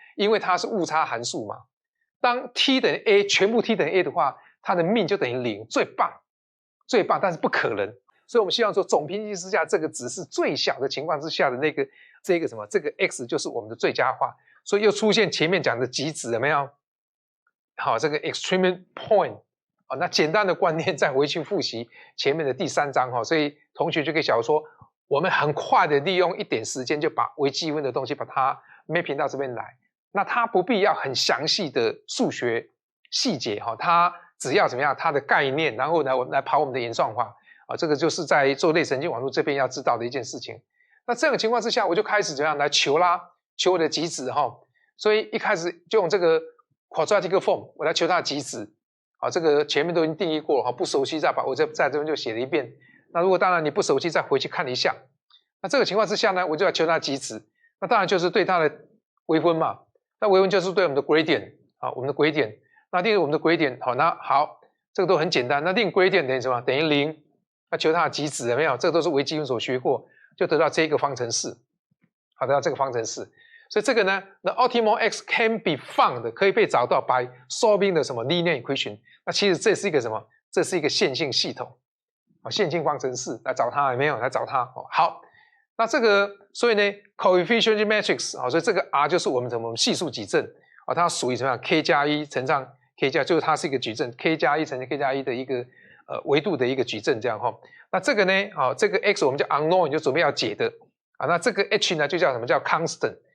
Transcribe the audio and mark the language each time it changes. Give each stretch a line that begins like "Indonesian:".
Chinese: 因为它是误差函数嘛。当 t 等于 a， 全部 t 等于 a 的话，它的 mean 就等于0，最棒，但是不可能。所以我们希望说总平均之下，这个值是最小的情况之下的这个什么？这个 x 就是我们的最佳化。所以又出现前面讲的极值，有没有？好，这个 extreme point。那简单的观念再回去复习前面的第3章所以同学就可以晓得说。我们很快的利用一点时间就把微积分的东西把它 mapping 到这边来，那它不必要很详细的数学细节它只要怎么样它的概念，然后呢我们来跑我们的演算法这个就是在做类神经网络这边要知道的一件事情。那这样的情况之下，我就开始怎么样来求我的极值所以一开始就用这个 quadratic form 我来求它的极值这个前面都已经定义过了不熟悉再把我在这边就写了一遍。那如果当然你不熟悉，再回去看一下。那这个情况之下呢，我就要求它的极值。那当然就是对它的微分嘛。那微分就是对我们的 gradient 我们的 gradient。那定我们的gradient，好，那好，这个都很简单。那定 gradient 等于什么？等于0。那求它的极值有没有？这个都是微积分所学过，就得到这个方程式。好，得到这个方程式。所以这个呢
English: ，the optimal x can be found
Chinese: 可以被找到
English: by solving
Chinese: 的什么
English: linear equation。
Chinese: 那其实这是一个什么？这是一个线性系统，线性方程式来找它有没有？来找它。好，那这个所以呢 ，coefficient matrix 所以这个 R 就是我们什么系数矩阵它属于什么样 ？k 加1乘上 k 加，就是它是一个矩阵 k 加1乘 k 加1的一个维度的一个矩阵这样那这个呢这个 x 我们叫 unknown 就准备要解的那这个 h 呢就叫什么叫 constant。